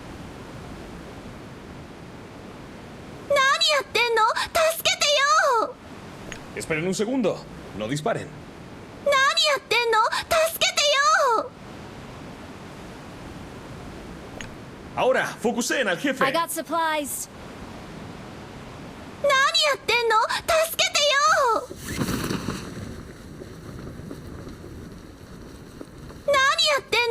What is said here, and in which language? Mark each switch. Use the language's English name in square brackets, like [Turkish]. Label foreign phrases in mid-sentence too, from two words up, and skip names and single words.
[Japanese] 何やってんの？助けてよ！ [Spanish] Esperen un segundo. No disparen. [Japanese] 何やってんの？助けてよ！ [Spanish] Ahora, focuseen al jefe. [English] I got supplies. [Japanese] 何やってんの？助けてよ！何やってんの？